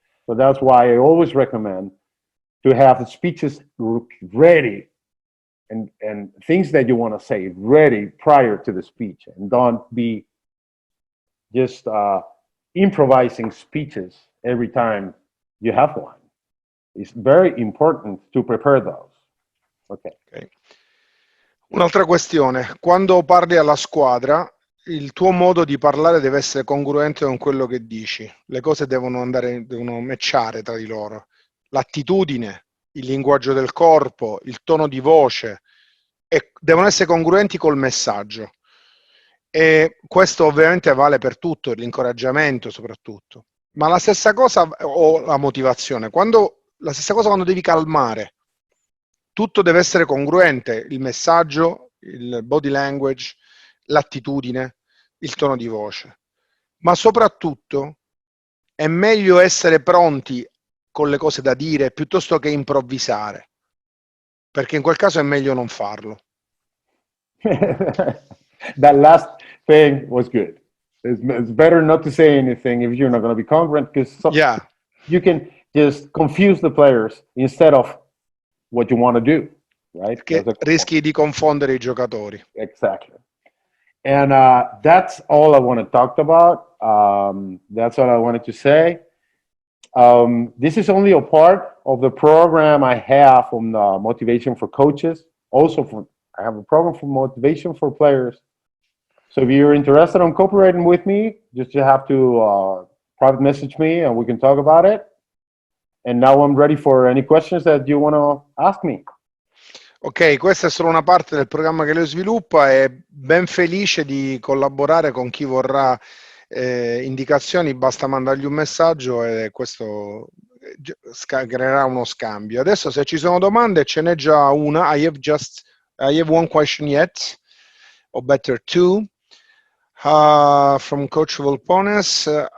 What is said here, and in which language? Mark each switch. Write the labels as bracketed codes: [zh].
[en] So that's why I always recommend to have the speeches ready and things that you want to say ready prior to the speech, and don't be just improvising speeches every time you have one. It's very important to prepare those. Okay. Okay. [it] Un'altra questione, quando parli alla squadra, il tuo modo di parlare deve essere congruente con quello che dici. Le cose devono matchare tra di loro. L'attitudine, il linguaggio del corpo, il tono di voce, devono essere congruenti col messaggio. E questo ovviamente vale per tutto, l'incoraggiamento soprattutto. Ma la stessa cosa, o la motivazione, la stessa cosa quando devi calmare. Tutto deve essere congruente, il messaggio, il body language, l'attitudine, il tono di voce. Ma soprattutto è meglio essere pronti con le cose da dire piuttosto che improvvisare, perché in quel caso è meglio non farlo. [en] That last thing was good. It's better not to say anything if you're not going to be congruent, because you can just confuse the players instead of what you want to do, right? [it] Che rischi di confondere i giocatori. [en] Exactly. And that's all I want to talk about. That's all I wanted to say. This is only a part of the program I have on motivation for coaches. Also, I have a program for motivation for players. So if you're interested in cooperating with me, just you have to private message me and we can talk about it. And now I'm ready for any questions that you want to ask me. [it] Ok, questa è solo una parte del programma che lui sviluppa e ben felice di collaborare con chi vorrà indicazioni, basta mandargli un messaggio e questo creerà uno scambio. Adesso se ci sono domande ce n'è già una. [en] I have one question yet, or better two, from Coach Volpones.